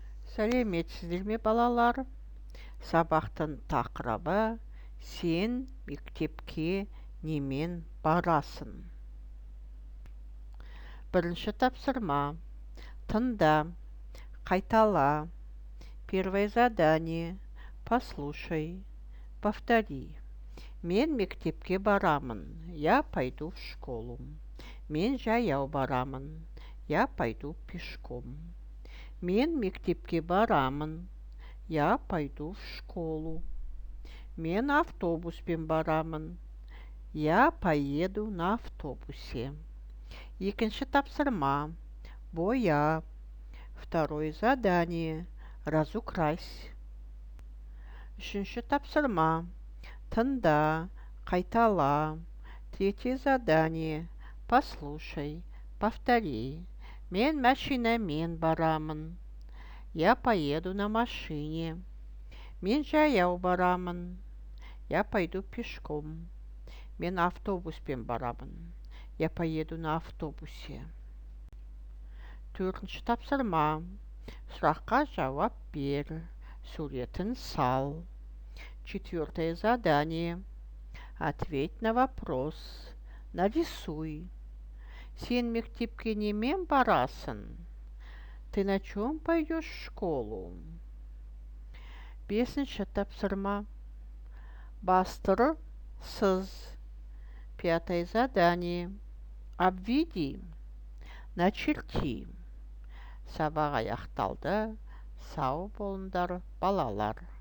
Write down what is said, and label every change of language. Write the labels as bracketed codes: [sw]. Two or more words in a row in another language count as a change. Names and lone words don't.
[kk] Сәлеметсіздер ме балалар? Сабақтың тақырыбы сен мектепке немен барасың? Бірінші тапсырма. Тыңда, қайтала. [ru] Первое задание. Послушай, повтори. [kk] Мен мектепке барамын. [ru] Я пойду в школу. [kk] Мен жаяу барамын. [ru] Я пойду пешком. [kk] Мен мектепке барамын. [ru] Я пойду в школу. [kk] Мен автобуспен барамын. [ru] Я поеду на автобусе. [kk] Екінші тапсырма. Боя. [ru] Второе задание. Разукрась. [kk] Үшінші тапсырма. Тыңда, қайтала. [ru] Третье задание. Послушай, повтори. [kk] Мен машинамен барамын. [ru] Я поеду на машине. [kk] Мен жаяу барамын. [ru] Я пойду пешком. [kk] Мен автобуспен барамын. Я поеду на автобусе. Төртінші тапсырма. Сұраққа жауап бер. Суретін сал. [ru] Четвертое задание. Ответь на вопрос. Нарисуй. [kk] Сен мектепке немен барасың? [ru] Ты на чем пойдешь в школу? [kk] Бесінші тапсырма. Бастыры сыз. [ru] Пятое задание. Обведи. Начерти. [kk] Сабақ аяқталды. Сау болыңдар балалар.